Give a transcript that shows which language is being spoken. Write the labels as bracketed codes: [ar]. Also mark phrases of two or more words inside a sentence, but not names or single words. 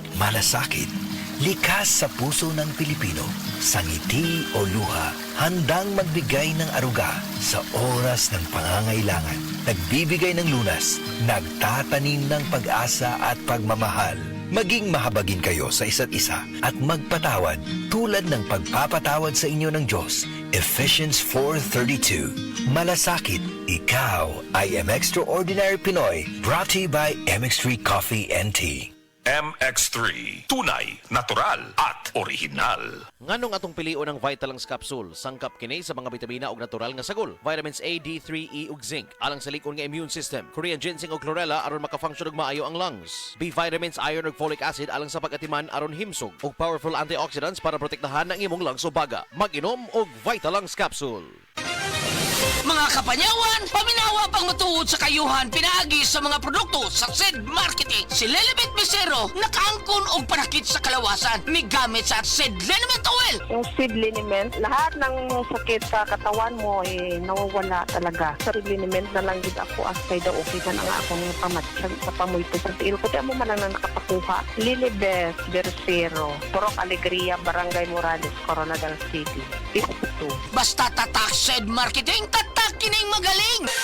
[tl] malasakit, likas sa puso ng Pilipino, sa ngiti o luha, handang magbigay ng aruga sa oras ng pangangailangan, nagbibigay ng lunas, nagtatanim ng pag-asa at pagmamahal. Maging mahabagin kayo sa isa't isa at magpatawad tulad ng pagpapatawad sa inyo ng Diyos. Ephesians 4:32. Malasakit, ikaw ay Extraordinary Pinoy, [en] brought to you by MX3 Coffee and Tea. [tl] MX3, tunay, natural at original. [ceb] Nganong atong pilion ng Vitalance Capsule, sangkap kini sa mga bitamina ug natural nga sagol, [en] vitamins A, [ceb] D3, E ug zinc, alang sa likon nga [en] immune system, Korean ginseng [ceb] ug chlorella aron maka-function ug maayo ang lungs, [en] B vitamins, [ceb] iron ug [en] folic acid [ceb] alang sa pag-atiman aron himsog, ug [en] powerful antioxidants [ceb] para protektahan ang imong lungs ug baga. Mag-inom og Vitalance Capsule. Mga kapanyawan, paminawa pang matuod sa kayuhan pinaagi sa mga produkto sa SED Marketing. Si Lilibet Misero nakaangkon og panakit sa kalawasan migamit sa SED Liniment Oil. [tl] Yung seed liniment, lahat ng sakit sa katawan mo nawawala talaga. [hil] Sa seed liniment na lang gid ako asay daw okay man ang akong pamatsag sa pamoyto sa tiil ko. [ceb] Di mo man lang nakapakuha. Lilibet Misero, Purok Alegria, Barangay Morales, Coronadal City. [tl] Ito. Basta tatak SED Marketing, tatak kining magaling.